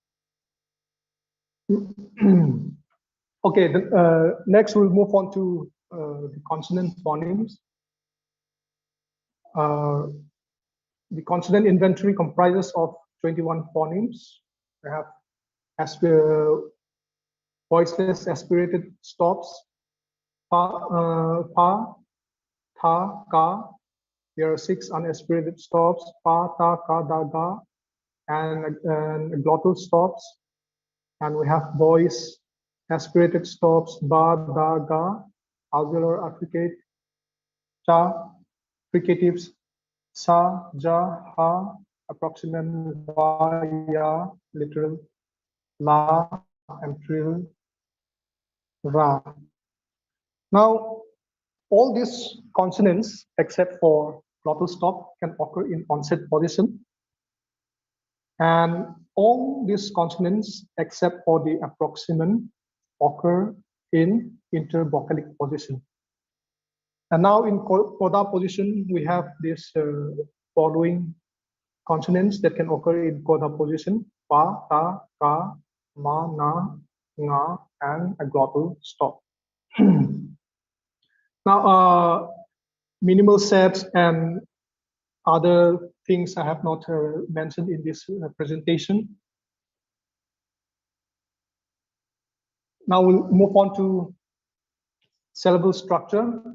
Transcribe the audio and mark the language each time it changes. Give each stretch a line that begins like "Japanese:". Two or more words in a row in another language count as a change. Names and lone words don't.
English: Okay, next we'll move on to the consonant phonemes. The consonant inventory comprises of 21 phonemes. We have voiceless aspirated stops, pa, tha, ka. There are 6 unaspirated stops, pa, ta, ka, da, ga, and glottal stops. And we have voice aspirated stops, ba, da, ga, alveolar affricate, cha, fricatives, sa, ja, ha, approximant, va, ya, literal, la, and trill, ra. Now, all these consonants, except for glottal stop, can occur in onset position. And all these consonants, except for the approximant, occur in intervocalic position. And now in coda position, we have this following consonants that can occur in coda position: pa, ta, ka, ma, na, nga, and a glottal stop. Now, minimal sets and other things I have not mentioned in this presentation. Now we'll move on to syllable structure.